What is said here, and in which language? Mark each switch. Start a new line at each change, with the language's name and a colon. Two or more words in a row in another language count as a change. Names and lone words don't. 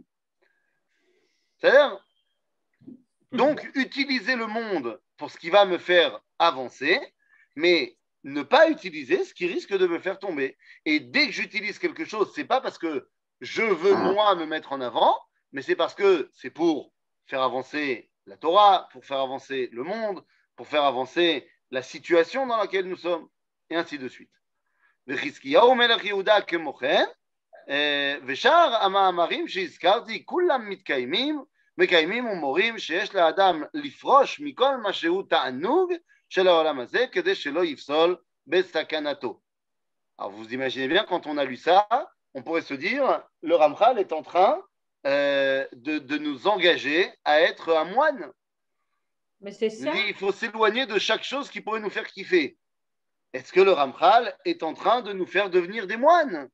French: C'est-à-dire, donc, utiliser le monde pour ce qui va me faire avancer, mais ne pas utiliser ce qui risque de me faire tomber. Et dès que j'utilise quelque chose, ce n'est pas parce que je veux, moi, me mettre en avant, mais c'est parce que c'est pour faire avancer la Torah, pour faire avancer le monde, pour faire avancer la situation dans laquelle nous sommes, et ainsi de suite.
Hebrew: וחזקיהו מלך יהודה כמו כן, ושאר המאמרים שהזכרתי, כולם מקיימים ומורים שיש לאדם לפרוש מכל מה שהוא תענוג של העולם הזה, כדי שלא יפסול בסכנתו.
French: Alors vous imaginez bien, quand on a lu ça, on pourrait se dire, le Ramchal est en train de nous engager à être un moine. Mais c'est ça. Il faut s'éloigner de chaque chose qui pourrait nous faire kiffer. Est-ce que le Ramchal est en train de nous faire devenir des moines?